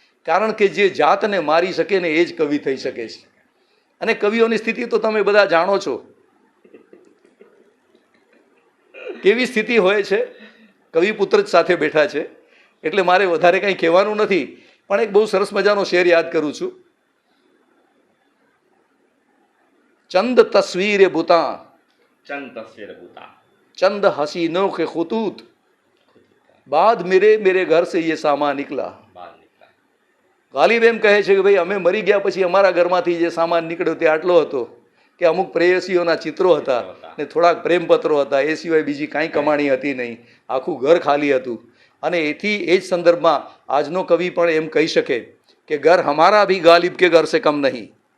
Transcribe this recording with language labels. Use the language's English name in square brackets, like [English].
[Gujarati] કારણ કે જે જાતને મારી શકે ને એ જ કવિ થઈ શકે છે. અને કવિઓની સ્થિતિ તો તમે બધા જાણો છો. કેવી સ્થિતિ હોય છે? કવિ પુત્ર જ સાથે બેઠા છે એટલે મારે વધારે કંઈ કહેવાનું નથી, પણ એક બહુ સરસ મજાનો શેર યાદ કરું છું. [Hindi] ચંદ તસવીરે બુતા चंद हसीनों के खुतूत बाद मेरे घर से ये सामान निकला. [Gujarati] ગાલિબ એમ કહે છે કે ભાઈ અમે મરી ગયા પછી અમારા ઘરમાંથી જે સામાન નીકળ્યો તે આટલો હતો કે અમુક પ્રેયસીઓના ચિત્રો હતા ને થોડાક પ્રેમપત્રો હતા. એ સિવાય બીજી કાંઈ કમાણી હતી નહીં. આખું ઘર ખાલી હતું. અને એથી એ જ સંદર્ભમાં આજનો કવિ પણ એમ કહી શકે કે [Hindi] ઘર હમારા ભી ગાલિબ કે ઘર સે કમ નહીં.